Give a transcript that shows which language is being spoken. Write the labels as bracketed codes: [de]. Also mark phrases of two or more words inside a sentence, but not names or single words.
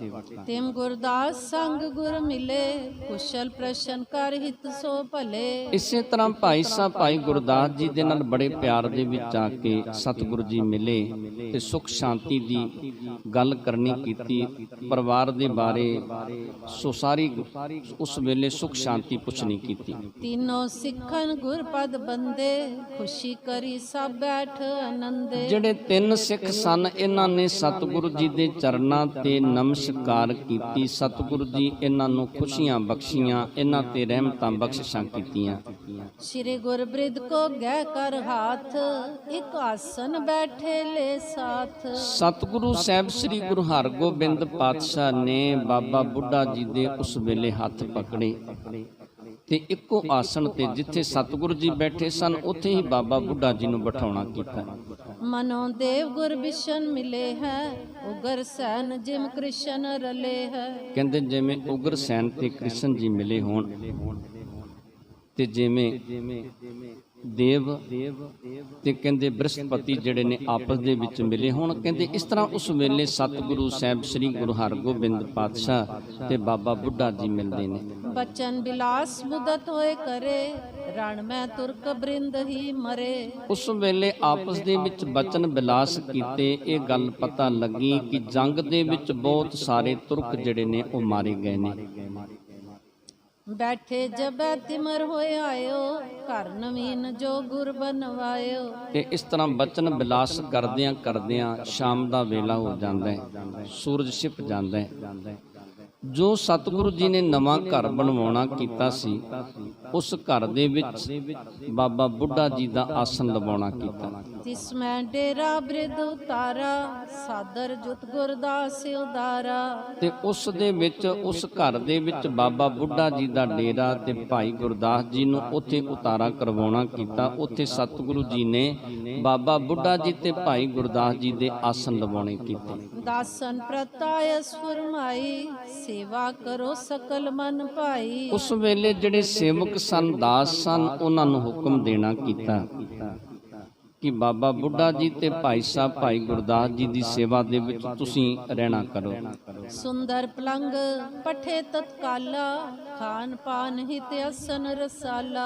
[bra] तिम गुरदास संग गुर मिले, कुशल प्रशन कर हित सो भले। [pa] ਇਸੇ ਤਰ੍ਹਾਂ ਭਾਈ ਸਾਹਿਬ ਭਾਈ ਗੁਰਦਾਸ ਜੀ ਦੇ ਨਾਲ ਬੜੇ ਪਿਆਰ ਦੇ ਵਿੱਚ ਆ ਕੇ ਸਤਿਗੁਰੂ ਜੀ ਮਿਲੇ ਤੇ ਸੁਖ ਸ਼ਾਂਤੀ ਦੀ ਗੱਲ ਕਰਨੀ ਕੀਤੀ, ਪਰਿਵਾਰ ਦੇ ਬਾਰੇ ਸੋ ਸਾਰੀ ਉਸ ਵੇਲੇ ਸੁਖ ਸ਼ਾਂਤੀ ਪੁੱਛਣੀ ਕੀਤੀ। [bra] तीनों सिखन गुर पद बंदे, खुशी करी सब बैठ आनंदे। [pa] ਜਿਹੜੇ ਤਿੰਨ ਸਿੱਖ ਸਨ, ਇਹਨਾਂ ਨੇ ਸਤਿਗੁਰੂ ਜੀ ਦੇ ਚਰਨਾਂ ਤੇ ਨਮਸਕਾਰ ਕੀਤੀ। ਸਤਿਗੁਰੂ ਜੀ ਇਹਨਾਂ ਨੂੰ ਖੁਸ਼ੀਆਂ ਬਖਸ਼ੀਆਂ, ਇਹਨਾਂ ਤੇ ਰਹਿਮਤਾਂ ਬਖਸ਼ਿਸ਼ਾਂ ਕੀਤੀਆਂ। [bra] श्री गुर बृद को गह कर हाथ, एक आसन बैठे ले साथ। [pa] ਸਤਿਗੁਰੂ ਸਾਹਿਬ ਸ੍ਰੀ ਗੁਰੂ ਹਰਗੋਬਿੰਦ ਪਾਤਸ਼ਾਹ ਨੇ ਬਾਬਾ ਬੁੱਢਾ ਜੀ ਦੇ ਉਸ ਵੇਲੇ ਹੱਥ ਪਕੜੇ ਤੇ ਇੱਕੋ ਆਸਣ ਤੇ ਜਿੱਥੇ ਸਤਿਗੁਰੂ ਜੀ ਬੈਠੇ ਸਨ ਉੱਥੇ ਹੀ ਬਾਬਾ ਬੁੱਢਾ ਜੀ ਨੂੰ ਬਿਠਾਉਣਾ ਕੀਤਾ। [bra] मनो देव गुर बिशन मिले है, उगर सैन जिम कृष्ण रले है। [pa] ਕਹਿੰਦੇ ਜਿਵੇਂ ਉਗਰ ਸੈਨ ਤੇ ਕ੍ਰਿਸ਼ਨ ਜੀ ਮਿਲੇ ਹੋਣ ਤੇ ਜਿਵੇਂ ਦੇਵ ਤੇ ਕਹਿੰਦੇ ਬ੍ਰਹਸਪਤੀ ਜਿਹੜੇ ਨੇ ਆਪਸ ਦੇ ਵਿੱਚ ਮਿਲੇ ਹੋਣ, ਕਹਿੰਦੇ ਇਸ ਤਰ੍ਹਾਂ ਉਸ ਵੇਲੇ ਸਤਿਗੁਰੂ ਸਾਹਿਬ ਸ੍ਰੀ ਗੁਰੂ ਹਰਗੋਬਿੰਦ ਪਾਤਸ਼ਾਹ ਤੇ ਬਾਬਾ ਬੁੱਢਾ ਜੀ ਮਿਲਦੇ ਨੇ। [bra] बचन बिलास मुदत होए करे, रण में तुर्क बृंद ही मरे। [pa] ਉਸ ਵੇਲੇ ਆਪਸ ਦੇ ਵਿੱਚ ਬਚਨ ਬਿਲਾਸ ਕੀਤੇ। ਇਹ ਗੱਲ ਪਤਾ ਲੱਗੀ ਕਿ ਜੰਗ ਦੇ ਵਿੱਚ ਬਹੁਤ ਸਾਰੇ ਤੁਰਕ ਜਿਹੜੇ ਨੇ ਉਹ ਮਾਰੇ ਗਏ ਨੇ। [bra] बैठे जब तिमर होए आयो, घर नवीन जो गुर बनवायो। [pa] ਤੇ ਇਸ ਤਰ੍ਹਾਂ ਬਚਨ ਬਿਲਾਸ ਕਰਦਿਆਂ ਕਰਦਿਆਂ ਸ਼ਾਮ ਦਾ ਵੇਲਾ ਹੋ ਜਾਂਦਾ ਹੈ, ਸੂਰਜ ਛਿਪ ਜਾਂਦਾ ਹੈ। ਜੋ ਸਤਿਗੁਰੂ ਜੀ ਨੇ ਨਵਾਂ ਘਰ ਬਣਵਾਉਣਾ ਕੀਤਾ ਸੀ, ਉਸ ਘਰ ਦੇ ਵਿੱਚ ਬਾਬਾ ਬੁੱਢਾ ਜੀ ਦਾ ਆਸਣ ਲਵਾਉਣਾ ਕੀਤਾ। [bra] तिसमें डेरा बृद उतारा, सादर जुत गुरदास उदारा। [pa] ਤੇ ਉਸ ਦੇ ਵਿੱਚ ਉਸ ਘਰ ਦੇ ਵਿੱਚ ਬਾਬਾ ਬੁੱਢਾ ਜੀ ਦਾ ਡੇਰਾ ਤੇ ਭਾਈ ਗੁਰਦਾਸ ਜੀ ਨੂੰ ਉੱਥੇ ਉਤਾਰਾ ਕਰਵਾਉਣਾ ਕੀਤਾ। ਉੱਥੇ ਸਤਿਗੁਰੂ ਜੀ ਨੇ ਬਾਬਾ ਬੁੱਢਾ ਜੀ ਤੇ ਭਾਈ ਗੁਰਦਾਸ ਜੀ ਦੇ ਆਸਣ ਲਵਾਉਣੇ ਕੀਤੇ। [bra] दासन प्रतायस फरमाई, सेवा करो सकल मन पाई। [pa] ਉਸ ਵੇਲੇ ਜਿਹੜੇ ਸੇਵਕ ਸਨ, ਦਾਸ ਸਨ, ਉਹਨਾਂ ਨੂੰ ਹੁਕਮ ਦੇਣਾ ਕੀਤਾ ਕਿ ਬਾਬਾ ਬੁੱਢਾ ਜੀ ਤੇ ਭਾਈ ਸਾਹਿਬ ਭਾਈ ਗੁਰਦਾਸ ਜੀ ਦੀ ਸੇਵਾ ਦੇ ਵਿੱਚ ਤੁਸੀਂ ਰਹਿਣਾ ਕਰੋ। [bra] सुंदर पलंग पठे ततकाला, खान पान हित असन रसाला।